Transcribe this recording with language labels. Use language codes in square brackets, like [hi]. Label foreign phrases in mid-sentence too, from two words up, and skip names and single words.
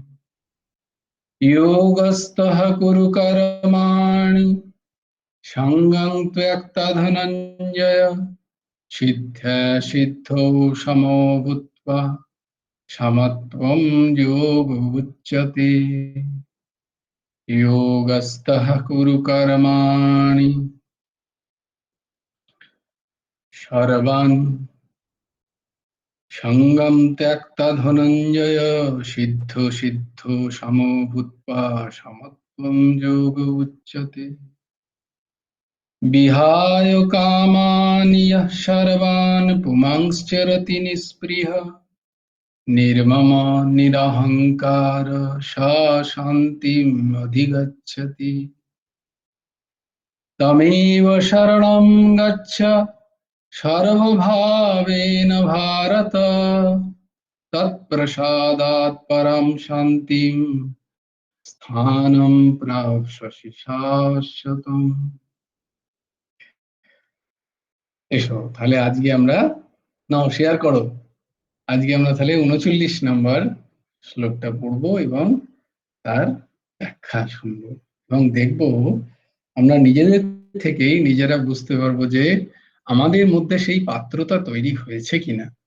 [sa] योगस्थः कुरु कर्माणि सङ्गं त्यक्त्वा धनञ्जय सिद्ध्या सिद्धौ समो भूत्वा समत्वं योगो उच्यते योगस्थः कुरु कर्माणि সর্বান সঙ্গম ত্যক্তা ধনঞ্জয় সিদ্ধ সিদ্ধ সমভূত্বা সমত্বং যোগ উচ্যতে। বিহায় কামানি যঃ সর্বান পুমাংশ্চরতি নিঃস্পৃহ নির্মম নিরহংকার স শান্তিম অধিগচ্ছতি। তমেব শরণং গচ্ছ সর্বভাবেন ভারত তৎপ্রসাদাৎ পরম শান্তিম স্থানম প্রাপ্স্যসি শাশ্বতম। [bn] এসো তাহলে আজকে আমরা, নাও শেয়ার করো, আজকে আমরা তাহলে 39 নম্বর শ্লোকটা পড়বো এবং তার ব্যাখ্যা শুনবো এবং দেখবো আমরা নিজেদের থেকেই নিজেরা বুঝতে পারবো যে আমাদের মধ্যে সেই পাত্রতা তৈরি হয়েছে কিনা।